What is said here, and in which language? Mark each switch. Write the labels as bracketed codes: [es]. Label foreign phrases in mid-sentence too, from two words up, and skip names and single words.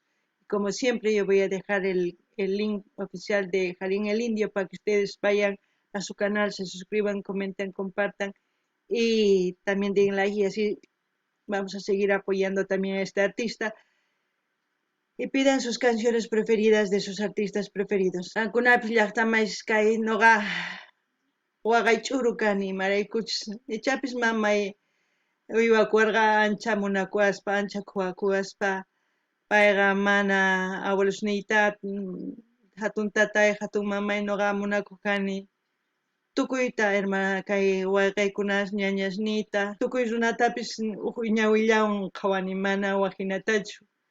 [es] Como siempre yo voy a dejar el link oficial de Jarín el Indio para que ustedes vayan a su canal, se suscriban, comenten, compartan y también den like y así vamos a seguir apoyando también a este artista y pidan sus canciones preferidas de sus artistas preferidos. [qu] Ankunapis llaqtamais kay noqa waqay ch'uru kani maraykuchis ichapis mamay uywakuwarqa ancha munakuaspa ancha quwakuaspa payqa mana abuelosniyta hatun tatay hatun mamay noqa munakuq kani tukuyta kay wayqiykunas ñañasniyta tukuy runatapis ñawillawan qhawani mana waqinatachu